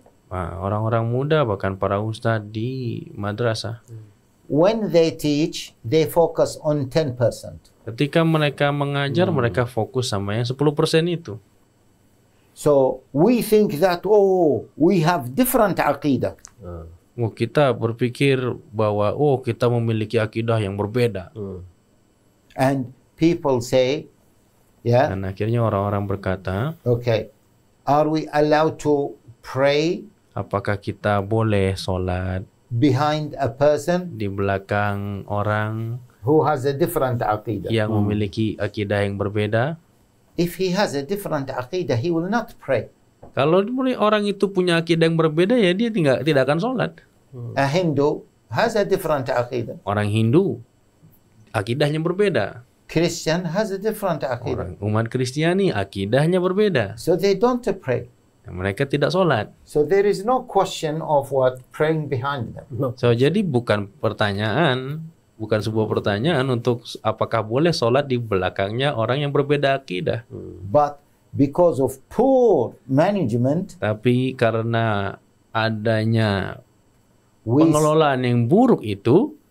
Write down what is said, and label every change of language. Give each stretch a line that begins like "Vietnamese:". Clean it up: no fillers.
Indonesian: Orang-orang muda bahkan para ustadz di madrasah,
English: when they teach, they focus on 10%.
Indonesian: ketika mereka mengajar, mereka fokus sama yang 10% itu.
English: So we think that, we have different aqidah.
Indonesian: Kita berpikir bahwa kita memiliki akidah yang berbeda.
English: And people say, yeah,
Indonesian: Dan akhirnya orang-orang berkata,
English: okay, are we allowed to pray
Indonesian: apakah kita boleh sholat
English: behind a person
Indonesian: di belakang orang
English: who has a different aqidah.
Indonesian: Yang memiliki akidah yang berbeda.
English: If he has a different aqidah, he will not pray.
Indonesian: Kalau orang itu punya akidah yang berbeda, ya dia tidak akan sholat.
English: A Hindu has a different aqidah.
Indonesian: Orang Hindu akidahnya berbeda.
English: Christian has a different aqidah.
Indonesian: Orang umat Kristiani akidahnya berbeda.
English: So they don't pray.
Indonesian: Mereka tidak sholat.
English: So there is no question of what praying behind them.
Indonesian: So jadi bukan sebuah pertanyaan untuk apakah boleh sholat di belakangnya orang yang berbeda akidah.
English: But because of poor management,
Indonesian: Tapi karena adanya pengelolaan yang buruk itu,